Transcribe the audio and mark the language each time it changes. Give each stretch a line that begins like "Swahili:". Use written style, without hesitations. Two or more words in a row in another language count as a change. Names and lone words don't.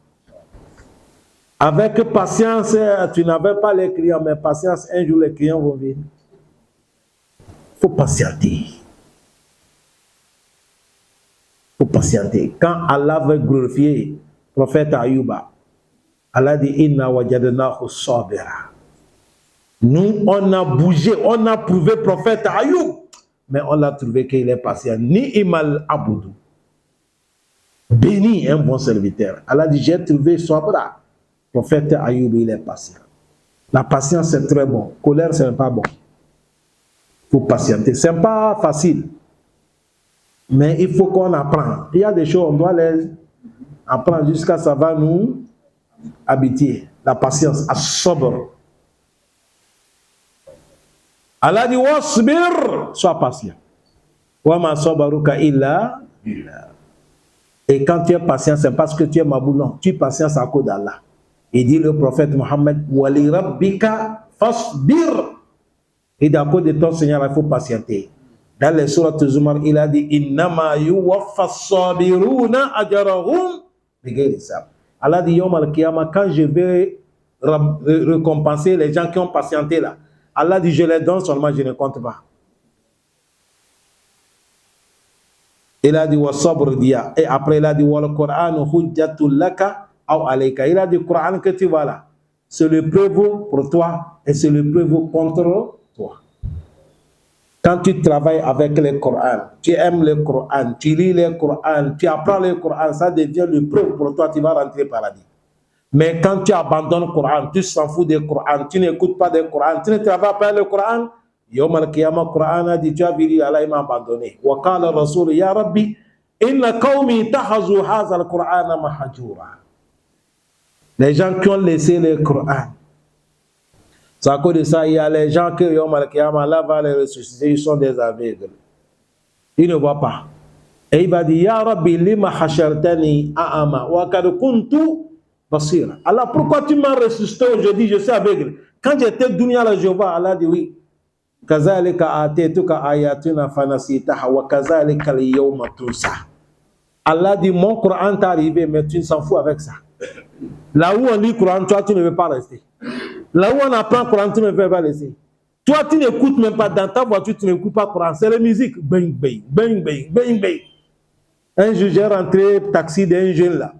French: Avec patience, tu n'avais pas les clients, mais patience, un jour les clients vont venir. Il faut patienter. Il faut patienter. Quand Allah veut glorifier le prophète Ayouba, Allah dit
Arabic: إنا وجدناه صابرا.
French: Nous, on a bougé, on a prouvé le prophète Ayoub, mais on l'a trouvé qu'il est patient.
Arabic: نعم العبد.
French: Béni un bon serviteur. Allah dit j'ai trouvé sabra. Le prophète Ayoub, il est patient. La patience, c'est très bon. Colère, c'est pas bon. Il faut patienter. C'est pas facile. Mais il faut qu'on apprenne. Il y a des choses, on doit les apprendre jusqu'à ça va nous habituer. La patience, à sobre. Allah dit, wasbir, sois patient.
Arabic: وما صبرك إلا بالله.
French: Et quand tu es patient, c'est parce que tu es mabou, non. Tu es patient à cause d'Allah. Il dit le prophète Mohammed,
Arabic: ولربك فاصبر.
French: Et d'à cause de ton Seigneur, il faut patienter. Dans les sourates Zumar, il a dit,
Arabic: إنما يوفى الصابرون أجرهم بغير حساب.
French: Allah dit,
Arabic: يوم القيامة,
French: quand je vais récompenser les gens qui ont patienté là, Allah dit, je les donne seulement, je ne compte pas. Il a dit,
Arabic: والصبر ضياء.
French: Et après, il a dit,
Arabic: والقرآن حجة لك أو عليك.
French: Il a dit, le Coran que tu vois là, c'est le preuve pour toi et c'est le preuve contre toi. Quand tu travailles avec le Coran, tu aimes le Coran, tu lis le Coran, tu apprends le Coran, ça devient le preuve pour toi, tu vas rentrer au paradis. Mais quand tu abandonnes le Coran, tu s'en fous du Coran, tu n'écoutes pas le Coran, tu ne travailles pas le Coran,
Arabic: يوم القيامة,
French: le Coran a dit, tu as vu, Allah m'a abandonné.
Arabic: وقال رسول يا ربي إن قومي اتخذوا هذا القرآن مهجورا.
French: Les gens qui ont laissé le Coran. C'est à cause de ça, il y a les gens qui,
Arabic: يوم القيامة,
French: Allah va les ressusciter, ils sont des aveugles. Ils ne voient pas. Et il va dire,
Arabic: يا ربي لم حشرتني أعمى وقد كنت بصيرا.
French: Allah, pourquoi tu m'as ressuscité aujourd'hui, je suis aveugle. Quand j'étais dunya là, je vois, Allah dit oui.
Arabic: كذلك أتتك آياتنا فنسيتها وكذلك اليوم تنسى.
French: Allah dit, mon Coran t'est arrivé, mais tu ne s'en fous avec ça. Là où on lit le Coran, toi, tu ne veux pas rester. Là où on apprend le Coran, tu ne veux pas laisser. Toi, tu n'écoutes même pas dans ta voiture, tu n'écoutes pas le Coran. C'est la musique. Bang, bang, bang, bang, bang, bang. Un jour, j'ai rentré au taxi d'un jeune là.